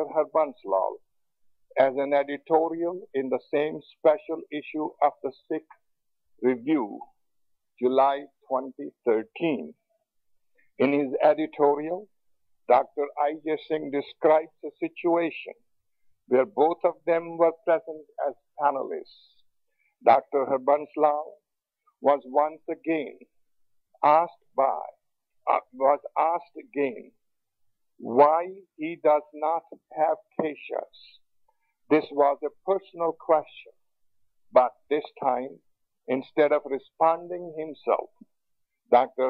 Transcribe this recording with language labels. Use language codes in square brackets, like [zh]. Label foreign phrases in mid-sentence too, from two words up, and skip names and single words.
[en] Harbans Lal as an editorial in the same special issue of the Sikh Review, July 2013. In his editorial, Dr. I.J. Singh describes a situation where both of them were present as panelists. Dr. Harbans Lal was once again asked why he does not have keishas. This was a personal question, but this time, instead of responding himself, Dr.